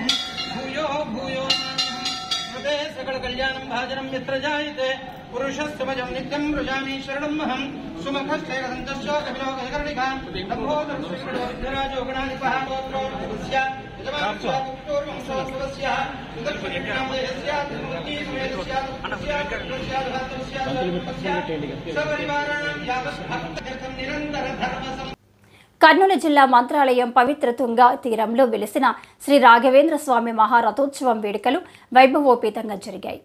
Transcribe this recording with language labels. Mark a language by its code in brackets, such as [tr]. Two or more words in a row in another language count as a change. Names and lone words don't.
[sa] भूयो भूयो स्मृते सकलकल्याणं भाजनं यत्र जायते पुरुषस्य भजं नित्यं व्रजामि शरणमहं सुमुखश्चैकदन्तस्य कपिलोकशकर्णिकां नभोदर्शराजो गणाधिपः गोत्रोस्य [te] కర్నూలు జిల్లా మంత్రాలయం పవిత్ర తుంగ తీరంలో వెలిసిన శ్రీ రాఘవేంద్ర స్వామి మహారథోత్సవం వేడుకలు వైభవోపేతంగా జరిగాయి.